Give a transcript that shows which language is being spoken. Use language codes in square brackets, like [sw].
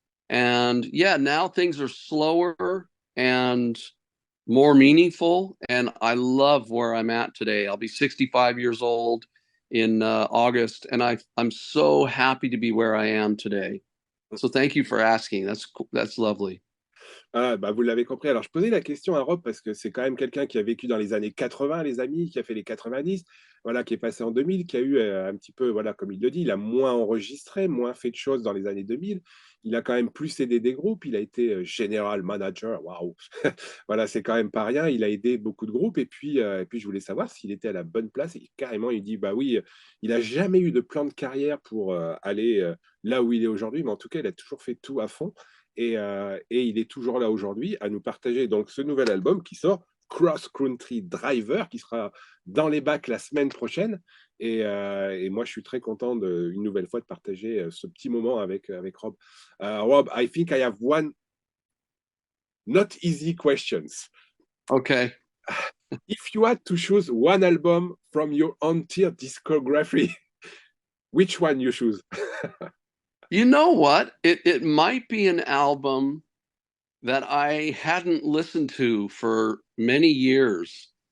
[en] And yeah, now things are slower and more meaningful. And I love where I'm at today. I'll be 65 years old in August. And I'm so happy to be where I am today. So thank you for asking. That's lovely. [fr] Ah, bah, vous l'avez compris. Alors, je posais la question à Rob parce que c'est quand même quelqu'un qui a vécu dans les années 80, les amis, qui a fait les 90, voilà, qui est passé en 2000, qui a eu un petit peu, voilà, comme il le dit, il a moins enregistré, moins fait de choses dans les années 2000. Il a quand même plus aidé des groupes. Il a été général manager. Waouh! Voilà, c'est quand même pas rien. Il a aidé beaucoup de groupes. Et puis je voulais savoir s'il était à la bonne place. Et carrément, il dit, bah oui, il a jamais eu de plan de carrière pour aller là où il est aujourd'hui. Mais en tout cas, il a toujours fait tout à fond. Et il est toujours là aujourd'hui à nous partager donc ce nouvel album qui sort, Cross Country Driver, qui sera dans les bacs la semaine prochaine. Et moi, je suis très content une nouvelle fois de partager ce petit moment avec Rob. [en] Rob, I think I have one not easy questions. Okay. If you had to choose one album from your entire discography, which one you choose? You know what? It might be an album that I hadn't listened to for many years.